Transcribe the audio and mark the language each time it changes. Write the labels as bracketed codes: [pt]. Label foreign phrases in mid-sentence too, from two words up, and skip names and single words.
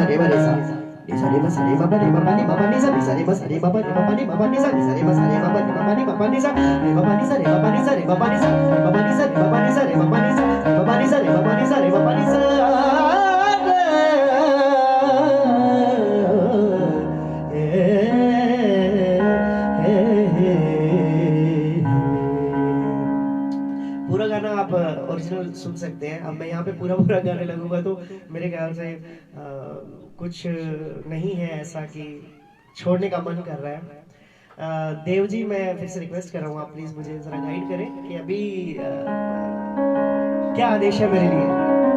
[hi] रे म रे सा नी सा रे म सा रे म पा रे म पा नी म नी सा नी सा रे म सा रे म पा रे म पा नी म नी सा नी सा रे म सा रे म पा नी म नी म नी सा रे म पा नी सा रे म पा नी सा रे म पा नी सा रे म पा नी सा रे म पा नी सा रे म पा नी सा रे म पा नी सा रे म पा नी सा रे म पा नी पूरा गाना आप ओरिजिनल सुन सकते हैं। अब मैं यहाँ पे पूरा पूरा गाने लगूंगा तो मेरे ख्याल से कुछ नहीं है ऐसा कि छोड़ने का मन कर रहा है। देव जी, मैं फिर से रिक्वेस्ट कर रहा हूँ, आप प्लीज मुझे जरा गाइड करें कि अभी क्या आदेश है मेरे लिए।